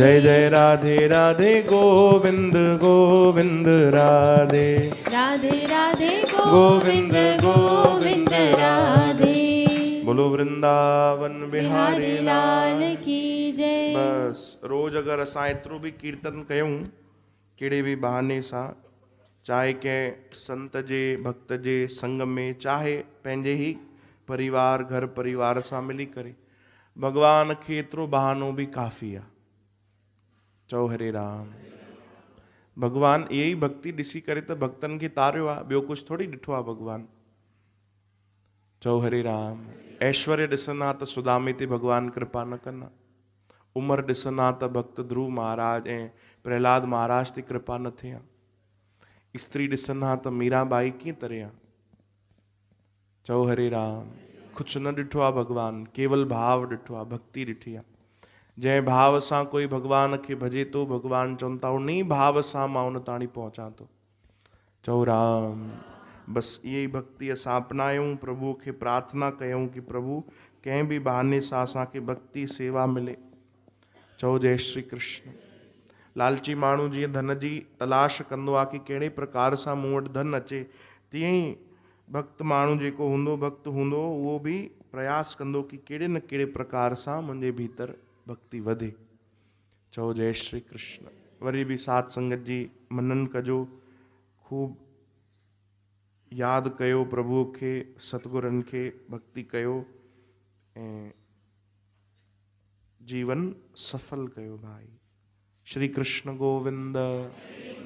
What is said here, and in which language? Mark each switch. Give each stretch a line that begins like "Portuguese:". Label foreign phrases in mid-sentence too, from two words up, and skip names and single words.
Hindi: जय जय राधे राधे गोविंद गोविंद राधे। राधे राधे गोविंद गोविंद राधे। बोलो वृंदावन बिहारी बिहारी लाल लाल की जय।
Sindhi: बस रोज अगर असां एतिरो बि कीर्तन कयूं कहिड़े बि बहाने सां, चाहे कंहिं संत जे भक्त जे संग में, चाहे पंहिंजे ई परिवार घर परिवार सां मिली करे, भगवान खे एतिरो बहानो बि काफ़ी आहे। चओ हरे राम। भगवान इहे ई भक्ति ॾिसी करे त भक्तनि खे तारियो आहे, ॿियो कुझु थोरी ॾिठो आहे भगवान। चओ हरे राम। ऐश्वर्य ॾिसंदा त सुदामे ते भगवान कृपा न कंदा, उमिरि ॾिसंदा त भक्त ध्रुव महाराज ऐं प्रहलाद महाराज ते कृपा न थिए, स्त्री ॾिसंदा त मीराबाई कीअं तरे आहे। चओ हरे राम। कुझु न ॾिठो आहे भगवान, केवल भाव ॾिठो आहे, भक्ति ॾिठी आहे। जंहिं भाव सां कोई भगवान खे भजे थो, भगवान चवनि था उन ई भाव सां मां उन ताणी पहुचां थो। चओ राम। बसि इहे ई भक्ति असां अपनायूं, प्रभु खे प्रार्थना कयूं कि प्रभु कंहिं बि बहाने सां असांखे भक्ति सेवा मिले। चओ जय श्री कृष्ण। लालची माण्हू जीअं धन जी तलाश कंदो आहे कि कहिड़े प्रकार सां मूं वटि धन अचे, तीअं ई भक्त माण्हू जेको हूंदो, भक्त हूंदो, उहो बि प्रयास कंदो कि कहिड़े न कहिड़े प्रकार सां मुंहिंजे भीतर भक्ति वधे। चओ जय श्री कृष्ण। वरी बि साध संगत जी मनन कजो, खूब यादि कयो प्रभुअ खे, सतगुरनि खे, भक्ति कयो ऐं जीवन सफल कयो भाई। श्री कृष्ण गोविंद।